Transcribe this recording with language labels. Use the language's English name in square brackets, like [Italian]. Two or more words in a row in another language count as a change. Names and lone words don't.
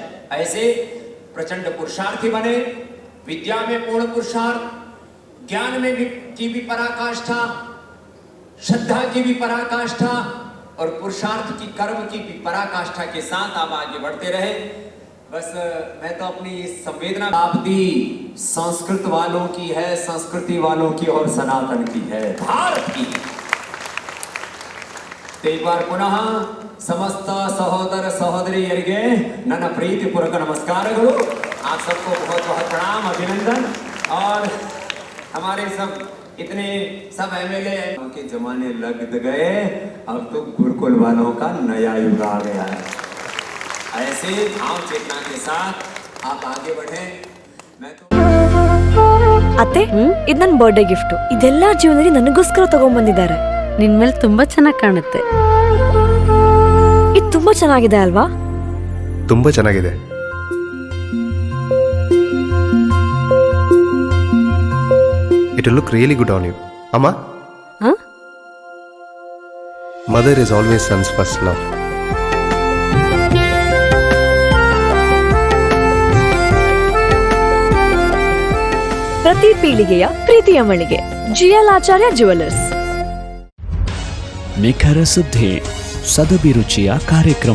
[Hindi] ऐसे प्रचंड पुरुषार्थी बने, विद्या में पूर्ण पुरुषार्थ, ज्ञान में भी की भी पराकाष्ठा, श्रद्धा की भी पराकाष्ठा और पुरुषार्थ की कर्म की भी पराकाष्ठा के साथ आप आगे बढ़ते रहे। बस मैं तो अपनी संवेदना आपदी संस्कृत वालों की है, संस्कृति वालों की और सनातन की है, भारत की। तो एक बार पुनः समस्त सहोदर सहोदरियರಿಗೆ [Kannada] ನನ್ನ ಪ್ರೀತಿಪೂರ್ವಕ ನಮಸ್ಕಾರಗಳು। [Hindi] आप सबको बहुत बहुत प्रणाम, अभिनंदन। और हमारे सब इतने सब एमएलए के जमाने लग गए, अब तो गुरुकुल वालों का नया युग आ गया है। ऐसे भाव चेतना के साथ आप आगे बढ़े। मैं तो [Kannada] ಅತ್ತೆ, ಇದು ನನ್ನ [English] birthday gift. [Kannada] ಇದೆಲ್ಲ ಜೀವನದಲ್ಲಿ ನನಗೋಸ್ಕರ ತಗೊಂಡ್ಬಂದಿದ್ದಾರೆ. ನಿನ್ ಮೇಲೆ ತುಂಬಾ ಚೆನ್ನಾಗಿ ಕಾಣುತ್ತೆ. ಇದು ತುಂಬಾ ಚೆನ್ನಾಗಿದೆ ಅಲ್ವಾ? ತುಂಬಾ ಚೆನ್ನಾಗಿದೆ. [English] It will look really good on you. Amma? Huh? Mother is always son's first love. [Kannada] ಪ್ರತಿ ಪೀಳಿಗೆಯ ಪ್ರೀತಿಯ ಮಳಿಗೆ ಜಿಎಲ್ ಆಚಾರ್ಯ ಜ್ಯುವೆಲರ್ಸ್. ನಿಖರ ಸುದ್ದಿ, ಸದಭಿರುಚಿಯ ಕಾರ್ಯಕ್ರಮ.